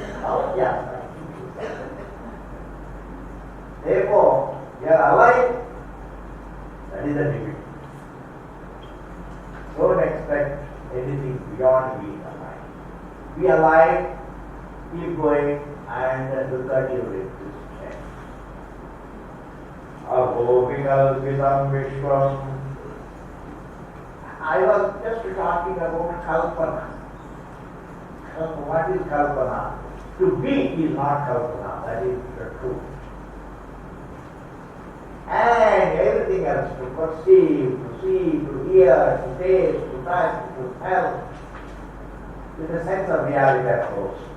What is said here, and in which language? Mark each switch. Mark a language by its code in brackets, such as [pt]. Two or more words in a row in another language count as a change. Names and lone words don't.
[en] Oh, yeah. Therefore, we are alive. That is the limit. Don't expect anything beyond being alive. Be alive, keep going, and look at your existence. [sa] Aho vikalpitam vishwam. [en] I was just talking about kalpana. What is kalpana? To be is not kalpana, that is the truth. And everything else, to perceive, to see, to hear, to taste, to touch, to smell, with a sense of reality, of course.